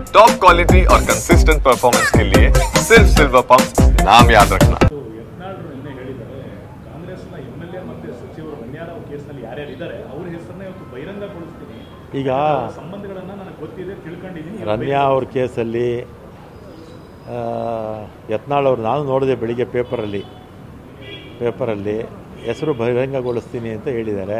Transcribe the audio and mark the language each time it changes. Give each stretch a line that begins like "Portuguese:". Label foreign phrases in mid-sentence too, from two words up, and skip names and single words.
English: top quality
Hindi: और
English: consistent performance
Hindi: के लिए सिर्फ सिल्वर पंप नाम याद रखना।
Kannada: ಈಗ ರಮ್ಯಾ ಅವ್ರ ಕೇಸಲ್ಲಿ ಯತ್ನಾಳ್ ಅವರು ನಾನು ನೋಡಿದೆ ಬೆಳಿಗ್ಗೆ ಪೇಪರಲ್ಲಿ ಹೆಸರು ಬಹಿರಂಗಗೊಳಿಸ್ತೀನಿ ಅಂತ ಹೇಳಿದ್ದಾರೆ.